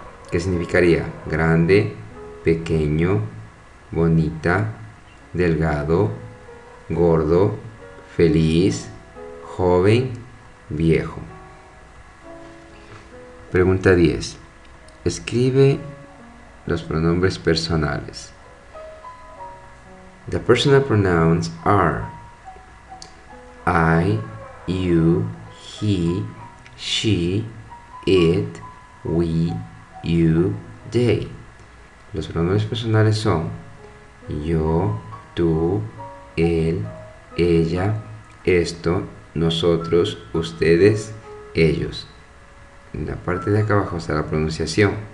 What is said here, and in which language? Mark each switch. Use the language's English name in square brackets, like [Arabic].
[Spanish] ¿Qué significaría? Grande, pequeño, bonita, delgado, gordo, feliz, joven, viejo. Pregunta 10. Escribe los pronombres personales. [English] The personal pronouns are I, you, he, she, it, we, you, they. [Spanish] Los pronombres personales son yo, tú, él, ella, esto, nosotros, ustedes, ellos. En la parte de acá abajo está la pronunciación.